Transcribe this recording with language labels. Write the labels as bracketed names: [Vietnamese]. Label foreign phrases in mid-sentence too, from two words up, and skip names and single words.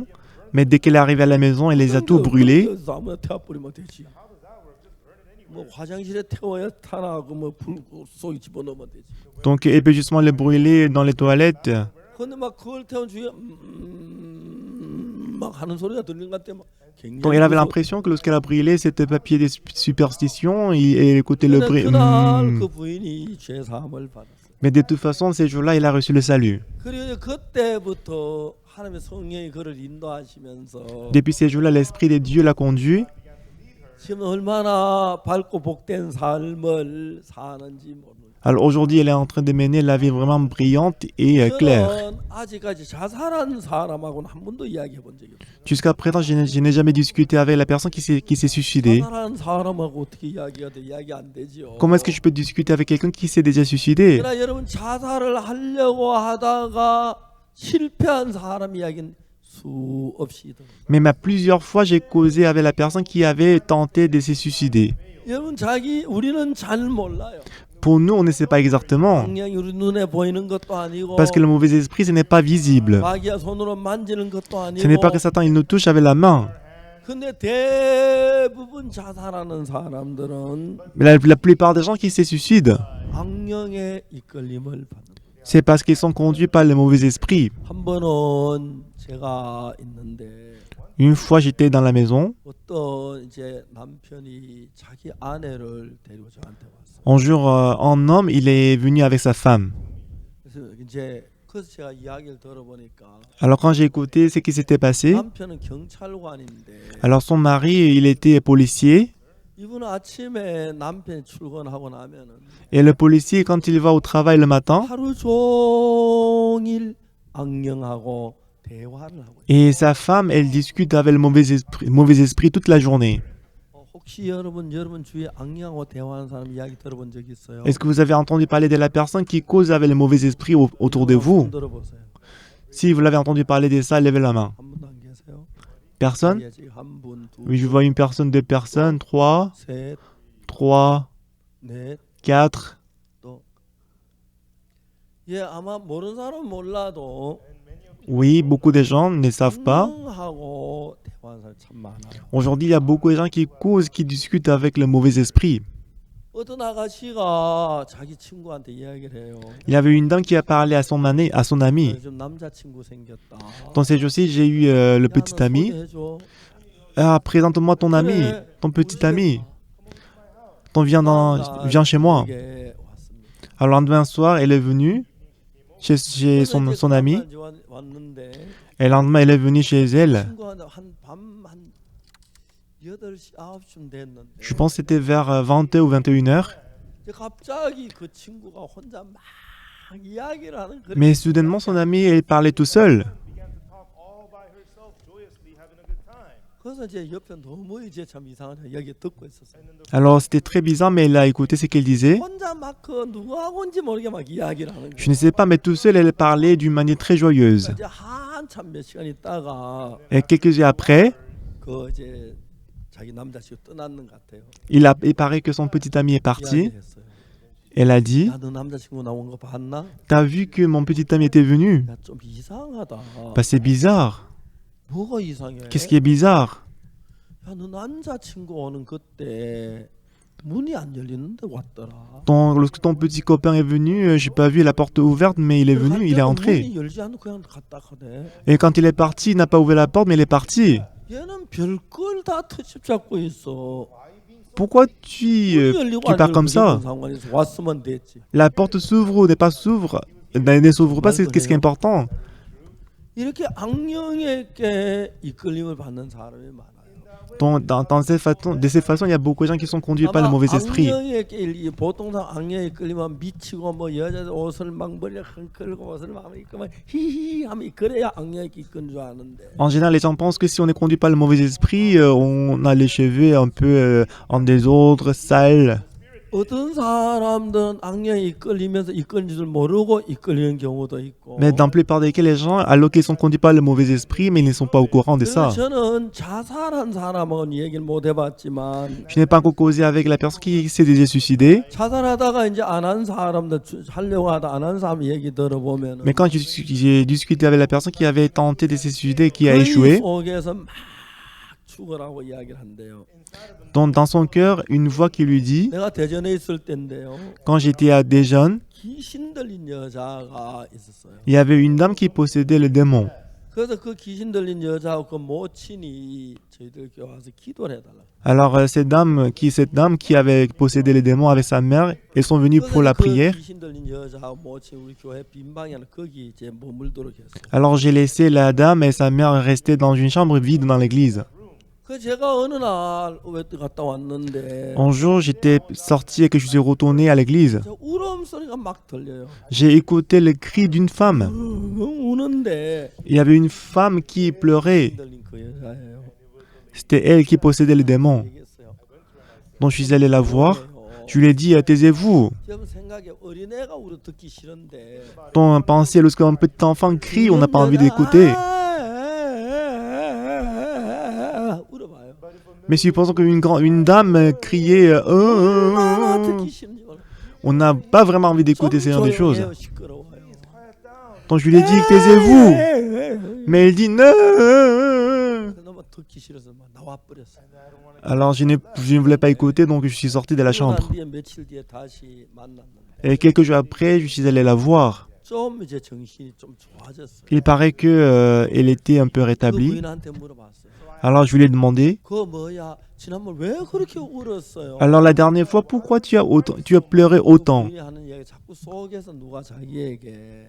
[French] Mais dès qu'elle est arrivée à la maison, elle les a tout brûlés. [Korean] 뭐 화장실에 태워야 타나 뭐 불 속에 집어넣으면 되지. [French] Donc elle peut justement les brûler dans les toilettes. [Korean] 근데 막 그걸 태운 주위에 막 하는 소리가 들리는 것 같아. 막 [French] Donc elle avait l'impression que lorsqu'elle a brûlé cet papier des superstitions, elle écoutait le bruit. [Korean] 그날 그 부인이 죄 사함을 받았어. [French] Mais de toute façon, ces jours-là, il a reçu le salut. [Korean] 그리고 그때부터 하나님의 성령이 그를 인도하시면서 [French] Depuis ces jours-là, l'Esprit de Dieu l'a conduit. [Korean] 지금 얼마나 밝고 복된 삶을 사는지 모르는. [French] Alors aujourd'hui, elle est en train de mener la vie vraiment brillante et claire. [Korean] 저는 아직까지 자살한 사람하고는 한 번도 이야기해 본 적이 없어요. [French] Jusqu'à présent, je n'ai jamais discuté avec la personne qui s'est suicidée. [Korean] 자살한 사람하고 어떻게 이야기가 돼? 이야기 안 되죠. [French] Comment est-ce que je peux discuter avec quelqu'un qui s'est déjà suicidé? [Korean] 그러나 여러분 자살을 하려고 하다가 실패한 사람 이야기는 수없이 있다. [French] Même à plusieurs fois, j'ai causé avec la personne qui avait tenté de se suicider. [Korean] 여러분 우리는 잘 몰라요. [French] Pour nous, on ne sait pas exactement. [Korean] 악령이 우리 눈에 보이는 것도 아니고 [French] Parce que le mauvais esprit, ce n'est pas visible. [Korean] 마귀가 손으로 만지는 것도 아니고. [French] Ce n'est pas que Satan, il nous touche avec la main. [Korean] 근데 대부분 자살하는 사람들은 [French] Mais la plupart des gens qui se suicident, [Korean] 악령의 이끌림을 받는. [French] c'est parce qu'ils sont conduits par le mauvais esprit. [Korean] 한 번은 제가 있는데 [French] Une fois, j'étais dans la maison. [Korean] 어떤 이제 남편이 자기 아내를 데리고 저한테 왔어요. [French] Un jour, un homme, il est venu avec sa femme. [Korean] 그래서 제가 이야기를 들어보니까 [French] Alors quand j'ai écouté ce qui s'était passé, [Korean] 남편은 경찰관인데 [French] alors son mari, il était policier. [Korean] 이분은 아침에 남편이 출근하고 나면은 [French] Et le policier, quand il va au travail le matin, [Korean] 하루 종일 악령하고 대화를 하고 있어요. [French] et sa femme, elle discute avec le mauvais esprit toute la journée. [Korean] 혹시 여러분 주위에 악령하고 대화하는 사람 이야기 들어본 적 있어요? [French] Est-ce que vous avez entendu parler de la personne qui cause avec le mauvais esprit autour de vous? [Korean] 손 들어보세요. [French] Si vous l'avez entendu parler de ça, levez la main. [Korean] 한 분도 안 계세요? [French] Personne? [Korean] 예, 지금 한 분, 두 [French] Oui, je [Korean] 분, [French] vois une personne, deux personnes, trois, [Korean] 셋, 넷, 4. 또. 예, 아마 모르는 사람은 몰라도 [French] Oui, beaucoup de gens ne savent pas. [Korean] 악령하고 대화하는 사람 참 많아요. [French] Aujourd'hui, il y a beaucoup de gens qui causent, qui discutent avec le mauvais esprit. [Korean] 어떤 아가씨가 자기 친구한테 이야기를 해요. [French] Il y avait une dame qui a parlé à son ami. [Korean] 요즘 남자친구 생겼다. [French] Dans ces jours-ci, j'ai eu le [Korean] 야, [French] petit [Korean] 너 [French] ami. [Korean] 소개해줘. [French] Ah, présente-moi ton ami, [Korean] 그래, [French] ton petit [Korean] 우리 집에 [French] ami. [Korean] 와. [French] Viens chez moi. [Korean] 이게 왔습니다. [French] Alors, le lendemain soir, elle est venue chez son ami. [Korean] 왔는데 [French] Et le lendemain, elle est venue chez elle. [Korean] 친구한테 한밤한 8시 9시쯤 됐는데 [French] Je pense que c'était vers 20h ou 21h. [Korean] 이제 갑자기 그 친구가 혼자 막 이야기를 하는 그런 [French] Mais soudainement, son ami, elle parlait tout seul. [Korean] 그래서 이제 옆에 너무 이제 참 이상한 이야기 듣고 있었어요. [French] Alors, c'était très bizarre, mais elle a écouté ce qu'elle disait. [Korean] 혼자 막 그 누구하고인지 모르게 막 이야기를 하는 [French] Je [Korean] 거예요. [French] ne sais pas, mais tout seul, elle parlait d'une manière très joyeuse. [Korean] 이제 한참 몇 시간 있다가 [French] Et quelques heures après, [Korean] 그 이제 자기 남자친구 떠났는 것 같아요. [French] il paraît que son petit ami est parti. [Korean] 이야기했어요. [French] Elle a dit, [Korean] 야, 너 남자친구 나온 거 봤나? [French] t'as vu que mon petit ami était venu? [Korean] 야, 좀 이상하다. [French] Bah, c'est bizarre. [Korean] 뭐가 이상해? [French] Qu'est-ce qui est bizarre? [Korean] 야, 너 남자친구 오는 그때 문이 안 열리는데 왔더라. [French] Lorsque ton petit copain est venu, j'ai pas vu la porte ouverte, mais il est venu, il est entré. [Korean] 문이 열지 않고 그냥 갔다 가네. [French] Et quand il est parti, il n'a pas ouvert la porte, mais il est parti. [Korean] 얘는 별걸 다 터집 잡고 있어. [French] Pourquoi tu [Korean] 문이 열리고 안 [French] pars [Korean] 열리고 [French] comme ça? [Korean] 무슨 상관이 있어. 왔으면 됐지. [French] La porte s'ouvre ou ne s'ouvre pas, c'est qu'est-ce qui est important. [Korean] 이렇게 악령에게 이끌림을 받는 사람이 많아요. [French] De cette façon, il y a beaucoup de gens qui sont conduits par le mauvais esprit. [Korean] 악령에게 보통 악령에 이끌리면 미치고 뭐 여자 옷을 막 머리를 흔들고 옷을 막 입고 막 히히 하면 그래야 악령에 이끌린 줄 아는데. [French] En général, les gens pensent que si on est conduit par le mauvais esprit, on a les cheveux un peu en désordre, sales. [Korean] 어떤 사람들은 악령에 이끌리면서 이끌린 줄 모르고 이끌리는 경우도 있고. [French] Mais dans la plupart des cas, les gens, alors qu'ils sont conduits par le mauvais esprit, mais ils ne sont pas au courant de ça. [Korean] 저는 자살한 사람하고는 얘기를 못 해봤지만 [French] Je n'ai pas encore causé avec la personne qui s'est déjà suicidée. [Korean] 자살하다가 이제 안 한 사람들 하려고 하다 안 한 사람 얘기 들어보면 [French] Mais quand j'ai discuté avec la personne qui avait tenté de se suicider et qui a échoué, [Korean] 속에서 막 죽으라고 이야기를 한대요. [French] dans son cœur, une voix qui lui dit, [Korean] 내가 대전에 있을 때인데요. [French] quand j'étais à Dijon, [Korean] 귀신 들린 여자가 있었어요. [French] il y avait une dame qui possédait le démon. [Korean] 그래서 그 귀신 들린 여자하고 그 모친이 저희들 교회 와서 기도를 해달라. [French] Alors cette dame qui avait possédé le démon avec sa mère, elles sont venues pour la prière. [Korean] 그 귀신 들린 여자하고 모친 우리 교회 빈 방에 거기 이제 머물도록 했어요. [French] Alors j'ai laissé la dame et sa mère rester dans une chambre vide dans l'église. [Korean] 그 제가 어느 날 갔다 왔는데 [French] Un jour, j'étais sorti et que je suis retourné à l'église. [Korean] 저 울음소리가 막 들려요. [French] J'ai écouté le cri d'une femme. [Korean] 우는데 [French] Il y avait une femme qui pleurait. [Korean] 들린 그 여자예요. [French] C'était elle qui possédait le démon. [Korean] 얘기했어요. [French] Donc je suis allé la voir. Je lui ai dit, taisez-vous. [Korean] 지금 생각에 어린애가 울어 듣기 싫은데 [French] Ton pensée, lorsqu'un petit enfant crie, on n'a pas envie d'écouter. [Korean] 울어봐요. [French] Mais supposons qu'une dame criait, [Korean] 얼마나 듣기 싫은지 몰라. [French] on n'a pas vraiment envie d'écouter ce genre de choses. [Korean] 조용해요, 시끄러워요. [French] Donc je lui ai dit, taisez-vous. Mais elle dit, non. [Korean] 너무 듣기 싫어서 막 나와버렸어요. [French] Alors je ne voulais pas écouter, donc je suis sorti de la chambre. [Korean] 난 뒤에 며칠 뒤에 다시 만났는데 [French] Et quelques jours après, je suis allé la voir. [Korean] 좀 이제 정신이 좀 좋아졌어요. [French] Il paraît que elle était un peu [Korean] 그 [French] rétablie. [Korean] 부인한테 물어봤어요. [French] Alors je lui ai demandé, [Korean] 그거 뭐야? 지난번 왜 그렇게 울었어요? [French] alors la dernière fois, pourquoi tu as pleuré autant? [Korean] 부인이 하는 이야기 자꾸 속에서 누가 자기에게